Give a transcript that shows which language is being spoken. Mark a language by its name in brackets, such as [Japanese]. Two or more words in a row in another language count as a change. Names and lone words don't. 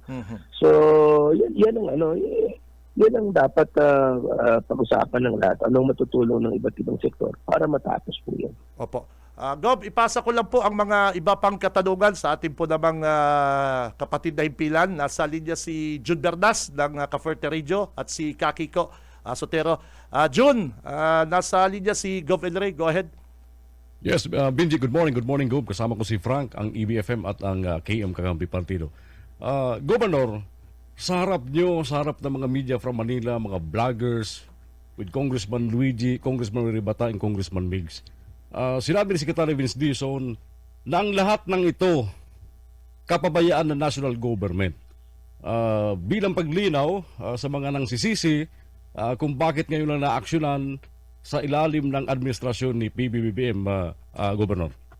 [Filipino] So, yan ang dapat pag-usapan ng lahat. Anong matutulong ng iba't ibang sektor para matapos po yan. Opo. Gob, ipasa ko lang po ang mga iba pang katanungan sa ating po namang kapatid na himpilan. Nasa linya si Jun Bernas ng Caferte Radio at si Kakiko Sotero. Jun, nasa linya si Gov. El Rey. [English] Go ahead. Yes, Benji, good morning. Good morning, Gob. [Filipino] Kasama ko si Frank, ang EBFM at ang KM Kakampi Partido. Governor, sa harap nyo, sa harap ng mga media from Manila, mga vloggers, with Congressman Luigi, Congressman Ribata, and Congressman Migs, sinabi ni Secretary Vince Dizon na ang lahat ng ito kapabayaan ng [English] national government. [Filipino] Bilang paglinaw sa mga nangsisisi kung bakit ngayon lang na-aksyonan sa ilalim ng administrasyon ni PBBM, Governor.